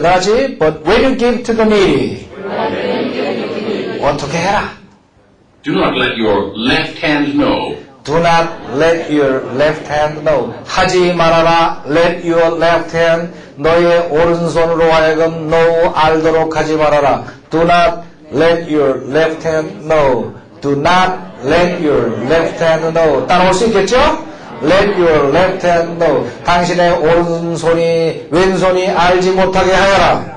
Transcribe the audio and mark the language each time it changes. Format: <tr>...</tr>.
<en>나지 but when you give to the needy</en> <ko>어떻게 해라.</ko> <en>do not let your left hand know. Do not let your left hand know.</en> <ko>하지 말아라.</ko> <en>Let your left hand</en> <ko>너의 오른손으로 하여금 know 알도록 하지 말아라.</ko> <en>Do not let your left hand know. Do not let your left hand know.</en> <ko>따라올 수 있겠죠?</ko> <en>Let your left hand know.</en> <ko>당신의 오른손이 왼손이 알지 못하게 하여라.</ko>